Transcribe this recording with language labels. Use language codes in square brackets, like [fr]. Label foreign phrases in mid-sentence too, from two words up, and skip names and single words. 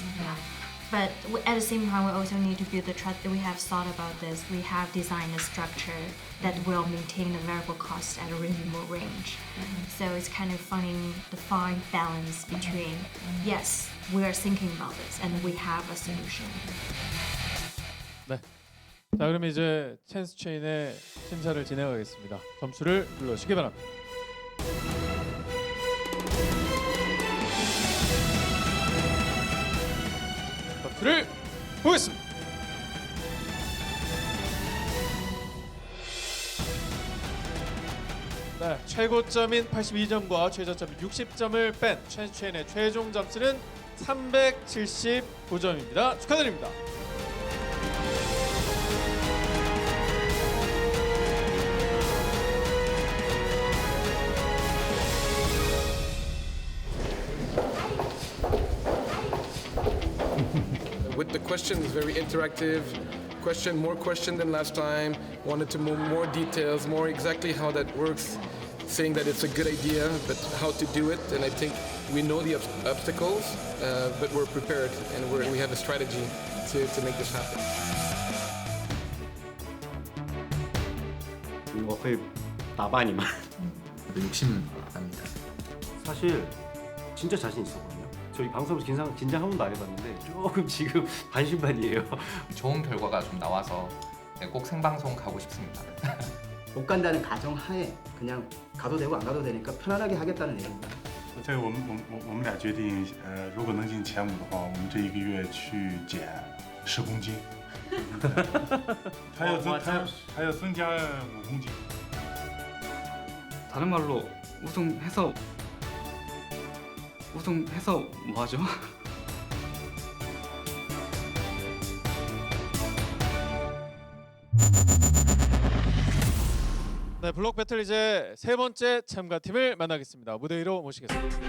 [en] But at the same time, we also need to build the trust. We have thought about this. We have designed a structure that will maintain the variable cost at a reasonable range. So it's kind of finding the fine balance between, yes, we are thinking about this and we have a solution. [ko] 네. 자, 그럼 이제 찬스 체인의 심사를 진행하겠습니다. 점수를 불러주시기 바랍니다. 점수를 보겠습니다. 네, 최고점인 82점과 최저점 60점을 뺀 찬스 체인의 최종 점수는 379점입니다. 축하드립니다. [en] With the questions, very interactive. More question than last time. Wanted to move more details, more exactly how that works. Saying that it's a good idea, but how to do it. And I think we know the obstacles, but we're prepared and we have a strategy to make this happen. [ko] 거의 나반이만. 욕심은 납니다. 사실 진짜 자신 있었거든요. 저희 방송에서 긴장 한 번도 안 해봤는데 조금 지금 반신반의예요. 좋은 결과가 좀 나와서 꼭 생방송 가고 싶습니다. 못 간다는 가정하에 그냥 가도 되고 안 가도 되니까 편안하게 하겠다는 얘기입니다. [zh] 这个我们俩决定，如果能进前5的话，我们这1个月去减10公斤，还要增加5公斤。 [ko] 다른 말로 우승해서 뭐 하죠? 네, 블록 배틀 이제 세 번째 참가팀을 만나겠습니다. 무대 위로 모시겠습니다.